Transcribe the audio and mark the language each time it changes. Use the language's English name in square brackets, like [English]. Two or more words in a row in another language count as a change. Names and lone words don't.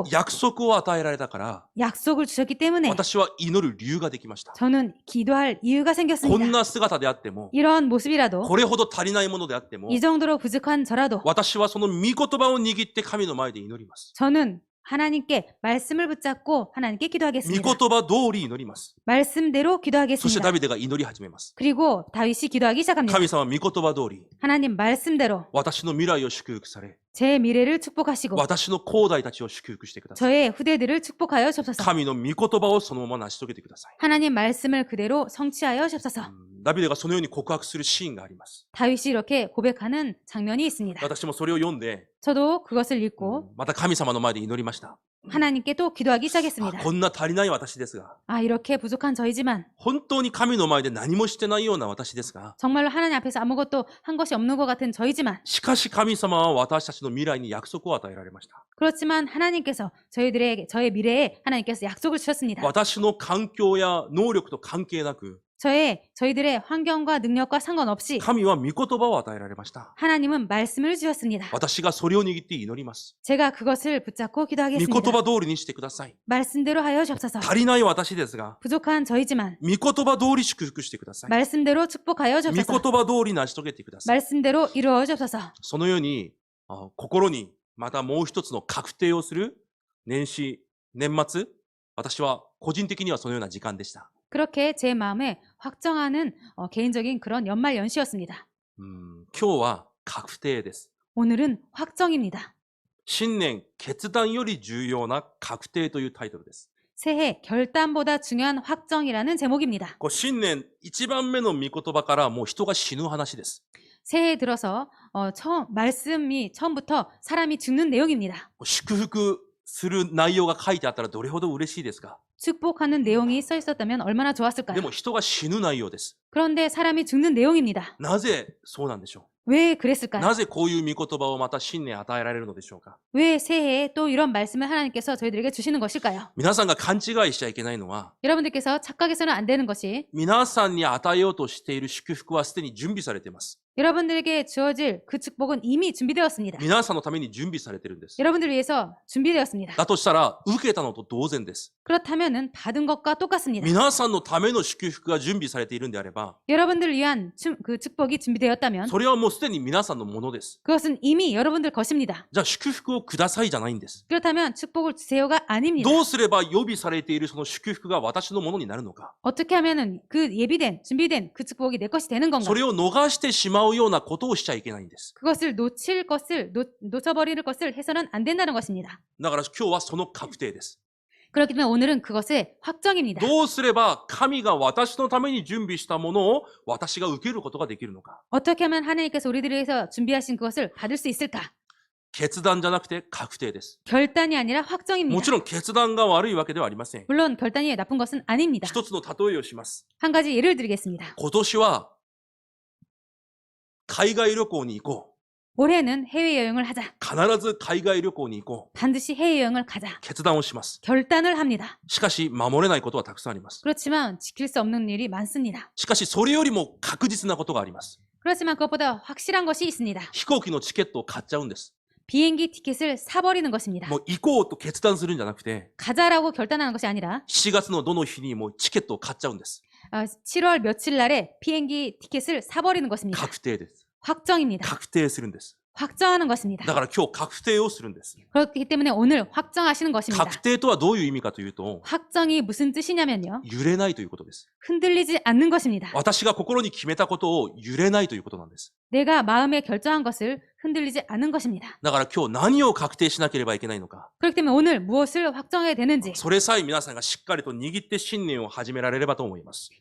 [Japanese] 約束を与えられたから、 [Korean] 약속을 주셨기 때문에 [Japanese] 私は祈る理由ができました。 [Korean] 저는 기도할 이유가 [Japanese] こん [Korean] 생겼습니다. [Japanese] な姿であっても、 [Korean] 이런 모습이라도 [Japanese] これほど足りないものであっても、 [Korean] 이 정도로 부족한 저라도 [Japanese] 私はその御言葉を握って神の前で祈ります。 [Korean] 저는 하나님께 말씀을 붙잡고 하나님께 [Japanese] 御 [Korean] 기도하겠습니다. [Japanese] 言葉通り祈ります。 [Korean] 말씀대로 [Japanese] そして [Korean] 기도하겠습니다. [Japanese] ダビデが祈り始めます。 [Korean] 그리고 다윗이 기도하기 시작합니다. [Japanese] 神様、御言葉通り、 [Korean] 하나님 말씀대로 [Japanese] 私の未来を祝福され、 [Korean] 제 미래를 축복하시고 [Japanese] 私の後代たちを祝福してください。 [Korean] 저의 후대들을 축복하여 주옵소서. [Japanese] 神の御言葉をそのまま成し遂げてください。 [Korean] 하나님 말씀을 그대로 성취하여 주옵소서. [Japanese] ダビデがそのように告白するシーンがあります。 [Korean] 다윗이 이렇게 고백하는 장면이 있습니다. [Japanese] 私もそれを読んで、 [Korean] 저도 그것을 읽고 [Japanese] また神様の前で祈りました。 [Korean] 하나님께 또 기도하기 [Japanese] あ [Korean] 시작했습니다. [Japanese] こんな足りない私ですが、 [Korean] 아, 이렇게 부족한 저이지만 [Japanese] 本当に神の前で何もしてないような私ですが、 [Korean] 정말로 하나님 앞에서 아무것도 한 것이 없는 것 같은 저이지만 [Japanese] しかし神様は私たちの未来に約束を与えられました。 [Korean] 그렇지만 하나님께서 저의 미래에 하나님께서 약속을 주셨습니다. [Japanese] 私の環境や能力と関係なく、 [Korean] 저희들의 환경과 능력과 상관없이 [Japanese] 神は御言葉を与えられました。 [Korean] 하나님은 말씀을 주셨습니다. [Japanese] 私がそれを握って祈ります。 [Korean] 제가 그것을 붙잡고 [Japanese] 御 [Korean] 기도하겠습니다. [Japanese] 言葉通りにしてください。 [Korean] 말씀대로 하여 주옵소서. [Japanese] 足りない私ですが、 [Korean] 부족한 저이지만 [Japanese] 御言葉通り祝福してください。 [Korean] 말씀대로 축복하여 [Japanese] 御 [Korean] 주옵소서. [Japanese] 言葉通り成し遂げてください。 [Korean] 말씀대로 이루어 주옵소서. [Japanese] そのように、心にまたもう一つの確定をする年末、私は個人的にはそのような時間でした。 [Korean] 그렇게 제 마음에 확정하는 개인적인 그런 연말 연시였습니다. [Japanese] 今日は確定です。 [Korean] 오늘은 확정입니다. [Japanese] 新年決断より重要な確定というタイトルです。 [Korean] 새해 결단보다 중요한 확정이라는 제목입니다. [Japanese] 新年一番目の御言葉からもう人が死ぬ話です。 [Korean] 새해 들어서 말씀이 처음부터 사람이 죽는 내용입니다. [Japanese] 祝福する内容が書いてあったらどれほど嬉しいですか。 [Korean] 축복하는 내용이 써 있었다면 얼마나 [Japanese] で [Korean] 좋았을까요? [Japanese] も人が死ぬ内容です。 [Korean] 그런데 사람이 죽는 내용입니다. [Japanese] なぜそうなんでしょ [Korean] 왜 [Japanese] う。 [Korean] 그랬을까요? [Japanese] なぜこういう御言葉をまた新年与えられるのでしょうか。 [Korean] 왜 새해에 또 이런 말씀을 하나님께서 저희들에게 주시는 것일까요? [Japanese] 皆さんが勘違いしちゃいけないのは、 [Korean] 여러분들께서 착각해서는 안 되는 것이 [Japanese] 皆さんに与えようとしている祝福はすでに準備されています。 [Korean] 여러분들에게 주어질 그 축복은 이미 준비되었습니다. [Japanese] 皆さんのために準備されているんです。 [Korean] 여러분들을 위해서 준비되었습니다. [Japanese] だとしたら、受けたのと同然です。 [Korean] 그렇다면은 받은 것과 똑같습니다. [Japanese] 皆さんのための祝福が準備されているんであれば、 [Korean] 여러분들을 위한 그 축복이 준비되었다면 [Japanese] それはもうすでに皆さんのものです。 [Korean] 그것은 이미 여러분들 것입니다. [Japanese] じゃあ祝福をくださいじゃないんです。 [Korean] 그렇다면 축복을 주세요가 아닙니다. [Japanese] どうすれば予備されているその祝福が私のものになるのか。 [Korean] 어떻게 하면은 그 준비된 그 축복이 내 것이 되는 건가? [Japanese] それを逃してしまうようなことをしちゃいけないんです。 [Korean] 그것을 놓쳐버리는 것을 해서는 안 된다는 것입니다. [Japanese] だから今日はその確定です。 [Korean] 그렇기 때문에 오늘은 그것의 확정입니다. [Japanese] どうすれば神が私のために準備したものを私が受けることができるのか。 [Korean] 어떻게 하면 하나님께서 우리들을 위해서 준비하신 그것을 받을 수 있을까? [Japanese] 決断じゃなくて確定です。 [Korean] 결단이 아니라 확정입니다. [Japanese] もちろん決断が悪いわけではありません。 [Korean] 물론 결단이 나쁜 것은 아닙니다. [Japanese] 一つの例えをします。 [Korean] 한 가지 예를 드리겠습니다. [Japanese] 今年は海外旅行に行こう。 [Korean] 올해는 해외여행을 하자. [Japanese] 必ず海外旅行に行こう。 [Korean] 반드시 해외여행을 가자. [Japanese] 決断をします。 [Korean] 결단을 합니다. [Japanese] しかし守れないことはたくさんあります。 [Korean] 그렇지만 지킬 수 없는 일이 많습니다. [Japanese] しかしそれよりも確実なことがあります。 [Korean] 그렇지만 그것보다 확실한 것이 있습니다. [Japanese] 飛行機のチケットを買っちゃうんです。 [Korean] 비행기 티켓을 사버리는 것입니다. [Japanese] もう行こうと決断するんじゃなくて、 [Korean] 가자라고 결단하는 것이 아니라 [Japanese] 7 月のどの日にもうチケットを買っちゃうんです。 [Korean] 7월 며칠 날에 비행기 티켓을 사버리는 것입니다. [Japanese] 確定です。 [Korean] 확정입니다. [Japanese] 確定するんです。 [Korean] 확정하는 것입니다. [Japanese] だから今日確定をするんです。 [Korean] 그렇기 때문에 오늘 확정하시는 것입니다. [Japanese] 確定とはどういう意味かというと、 [Korean] 확정이 무슨 뜻이냐면요. [Japanese] 揺れないということです。 [Korean] 흔들리지 않는 것입니다. [Japanese] 私が心に決めたことを揺れないということなんです。 [Korean] 내가 마음에 결정한 것을 흔들리지 않는 것입니다. [Japanese] だから今日何を確定しなければいけないのか。 [Korean] 그렇기 때문에 오늘 무엇을 확정해야 되는지 [Japanese] それさえ皆さんがしっかりと握って新年を始められればと思います。